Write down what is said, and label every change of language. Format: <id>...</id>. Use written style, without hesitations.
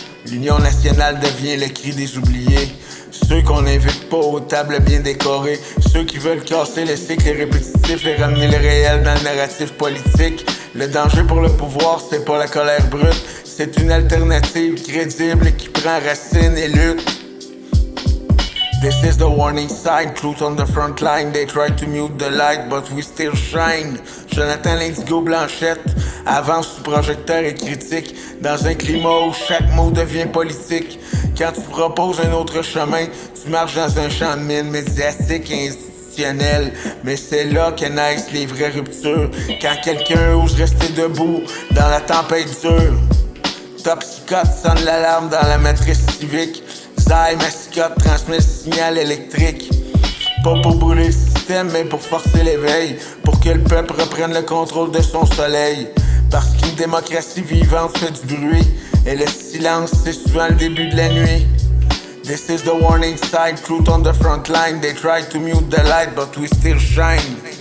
<fr>L'Union nationale devient le cri des oubliés. Ceux qu'on n'invite pas aux tables bien décorées. Ceux qui veulent casser le cycle répétitif et ramener le réel dans le narratif politique. Le danger pour le pouvoir, c'est pas la colère brute. C'est une alternative crédible qui prend racine et lutte.</fr> <en>This is the warning sign, truth on the front line. They try to mute the light, but we still shine.</en> <fr>Jonathan l'Indigo Blanchette avance sous projecteur et critique. Dans un climat où chaque mot devient politique. Quand tu proposes un autre chemin, tu marches dans un champ de mine médiatique et institutionnel. Mais c'est là que naissent les vraies ruptures. Quand quelqu'un ose rester debout dans la tempête dure. Top psychote sonne l'alarme dans la matrice civique. Zay mascotte transmet le signal électrique. Pas pour brûler le système, mais pour forcer l'éveil. Pour que le peuple reprenne le contrôle de son soleil. Parce qu'une démocratie vivante fait du bruit. Et le silence, c'est souvent le début de la nuit.</fr> <en>This is the warning sign, truth on the front line. They try to mute the light, but we still shine.</en>